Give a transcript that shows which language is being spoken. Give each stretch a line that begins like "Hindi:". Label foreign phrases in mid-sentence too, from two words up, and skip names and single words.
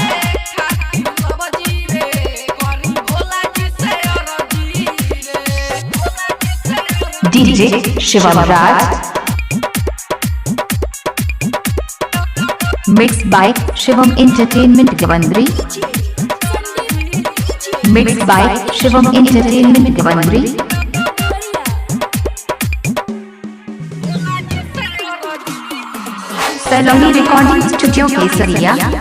English: DJ Shivam Raj. Mixed by Shivam Entertainment Gavandri. Mixed by Shivam Entertainment Gavandri. Saloni Recording Studio Kesariya.